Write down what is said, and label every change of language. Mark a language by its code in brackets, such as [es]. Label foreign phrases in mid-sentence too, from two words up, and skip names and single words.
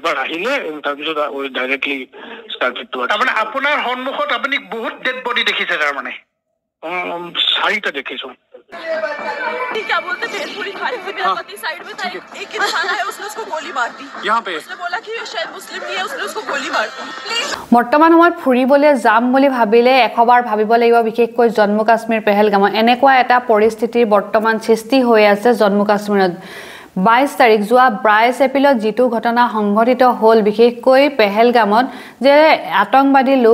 [as] এবাৰ আহিলে তাৰপিছত [en] directly started to [as] তাৰমানে আপোনাৰ সন্মুখত আপুনি বহুত ডেড বডি দেখিছে তাৰমানে 4টা দেখিছো [hi] क्या बोलते भेलपुरी खाने से मेरा पति साइड में था एक इंसान आया उसने उसको गोली मार दी यहाँ पे उसने बोला कि शायद मुस्लिम नहीं है उसने उसको गोली मार दी [as] বৰ্তমান সময়ত ফুৰিবলৈ যাম বুলি ভাবিলে এখবাৰ ভাবিব লাগিব বিশেষকৈ জম্মু কাশ্মীৰ পেহেলগামত এনেকুৱা এটা পৰিস্থিতিৰ বৰ্তমান সৃষ্টি হৈ আছে জম্মু কাশ্মীৰত 22 তাৰিখ যোৱা 22 এপ্ৰিলত যিটো ঘটনা সংঘটিত হ'ল বিশেষকৈ পেহেলগামত যে আতংকবাদী লোক